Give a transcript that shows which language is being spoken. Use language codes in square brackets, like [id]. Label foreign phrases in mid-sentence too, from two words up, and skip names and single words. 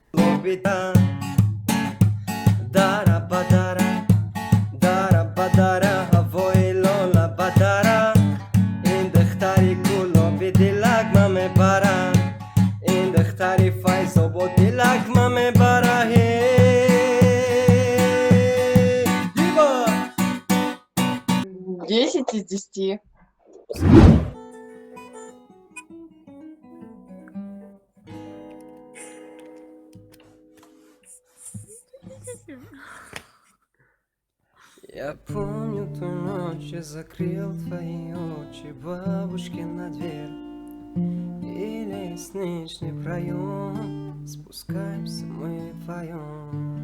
[tg] дара бадара дара бадара ҳавои лола бадара ин духтари куло бидилак ма мебара ин духтари файзобод дилак ма мебара Диба! [ru] 10 из 10. Я помню ту ночь, я закрыл твои очи, бабушки на дверь и лестничный проем, спускаемся мы вдвоем.